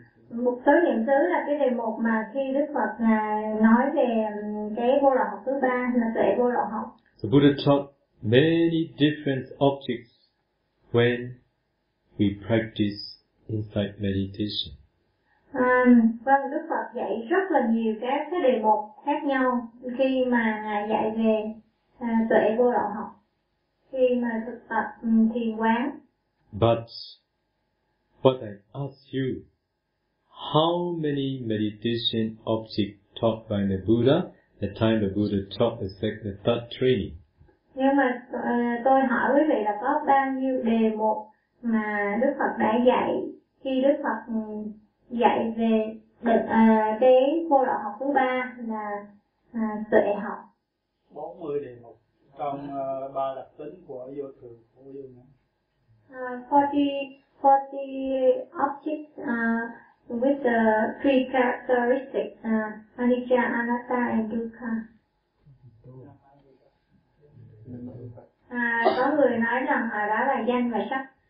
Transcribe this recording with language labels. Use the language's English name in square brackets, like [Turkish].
[Vietnamese] Một số niệm xứ là cái đề mục mà khi Đức Phật nói về cái vô lậu học thứ ba là tuệ vô lậu học. [English] The Buddha taught many different objects when we practice insight meditation. [Vietnamese] Vâng, Đức Phật dạy rất là nhiều các cái đề mục khác nhau khi mà dạy về tuệ vô lậu học, khi mà thực tập thiền quán. [English] But what I ask you, how many meditation objects taught by the Buddha the time the Buddha taught the second, the third training? [Vietnamese] Nhưng mà tôi hỏi quý vị là có bao nhiêu đề mục mà Đức Phật đã dạy khi Đức Phật dạy về cái vô lậu học thứ ba là tuệ học. 40 đề mục trong ba đặc tính của vô thường, vô dụng. [English] 40 objects with the three characteristics, anicca, anatta and dukkha. [Vietnamese] Có người nói rằng đó là danh và sắc.